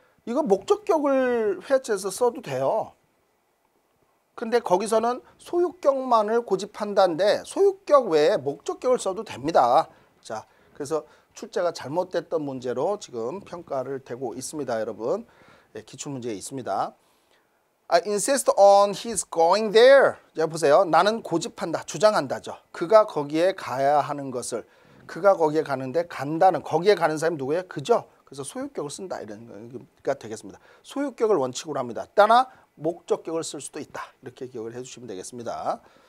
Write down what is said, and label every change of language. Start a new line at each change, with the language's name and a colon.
Korean: 이거 목적격을 회치해서 써도 돼요. 근데 거기서는 소유격만을 고집한다는데 소유격 외에 목적격을 써도 됩니다. 자, 그래서 출제가 잘못됐던 문제로 지금 평가를 되고 있습니다, 여러분. 예, 기출문제에 있습니다.
English: I insist on his going there.
Korean: 자, 보세요. 나는 고집한다, 주장한다죠. 그가 거기에 가야 하는 것을. 그가 거기에 가는데 간다는, 거기에 가는 사람이 누구예요? 그죠? 그래서 소유격을 쓴다 이런 가 되겠습니다. 소유격을 원칙으로 합니다. 따나 목적격을 쓸 수도 있다. 이렇게 기억을 해주시면 되겠습니다.